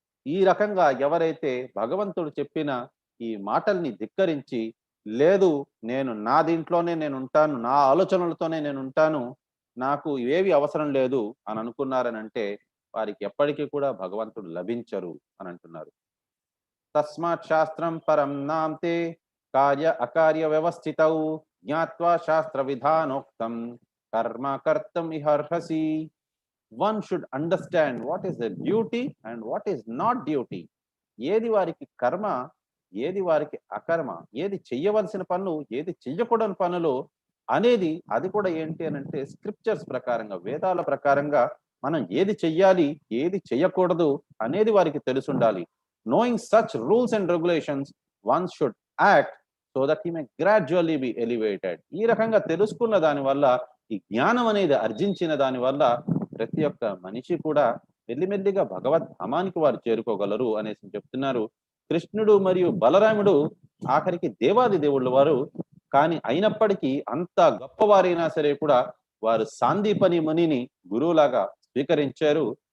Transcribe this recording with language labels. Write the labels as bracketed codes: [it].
[te] ఈ రకంగా ఎవరైతే భగవంతుడు చెప్పిన ఈ మాటల్ని ధిక్కరించి, లేదు నేను నా దీంట్లోనే నేను ఉంటాను, నా ఆలోచనలతోనే నేను ఉంటాను, నాకు ఇవేవి అవసరం లేదు అని అనుకున్నారనంటే వారికి ఎప్పటికీ కూడా భగవంతుడు లభించరు అని అంటున్నారు. [sa] తస్మాత్ శాస్త్రం పరం నాంతే కార్య అకార్య వ్యవస్థితౌ జ్ఞాత్వా శాస్త్ర విధానోక్తం కర్మ కర్తం ఇహర్హసి. [en] One should understand what is the duty and what is not duty. [te] ఏది వారికి కర్మ, ఏది వారికి అకర్మ, ఏది చెయ్యవలసిన పనులు, ఏది చెయ్యకూడని పనులు అనేది, అది కూడా ఏంటి అని అంటే స్క్రిప్చర్స్ ప్రకారంగా, వేదాల ప్రకారంగా మనం ఏది చెయ్యాలి, ఏది చెయ్యకూడదు అనేది వారికి తెలుసుండాలి. [en] Knowing such rules and regulations, one should act so that he may gradually be elevated. [te] ఈ రకంగా తెలుసుకున్న దాని వల్ల, ఈ జ్ఞానం అనేది అర్జించిన దాని వల్ల ప్రతి ఒక్క మనిషి కూడా మెల్లిమెల్లిగా భగవద్ ధామానికి వారు చేరుకోగలరు అనేసి చెప్తున్నారు. కృష్ణుడు మరియు బలరాముడు ఆఖరికి దేవాది దేవుళ్ళు వారు. కానీ అయినప్పటికీ అంత గొప్పవారైనా సరే కూడా వారు సాందీపని మునిని గురువులాగా స్వీకరించారు.